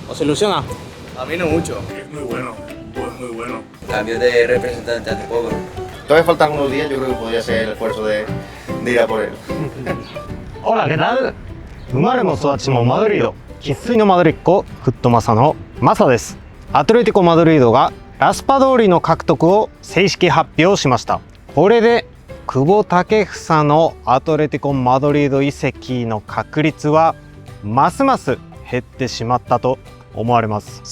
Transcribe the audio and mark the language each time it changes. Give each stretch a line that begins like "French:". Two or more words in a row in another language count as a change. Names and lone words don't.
Spanish: ¿Os ilusiona? A mí no mucho. Es muy bueno, muy bueno. Cambio de representante hace poco. Todavía faltan unos días, yo creo que podría ser el esfuerzo de ir a por él. Hola, ¿qué tal?
Japanese: 生まれも育ちもマドリード、生粋のマドリッコ、フットマサのマサです。アトレティコマドリードがラスパドーリの獲得を正式発表しました。これで久保建英のアトレティコマドリード移籍の確率はますます減ってしまったと思われます。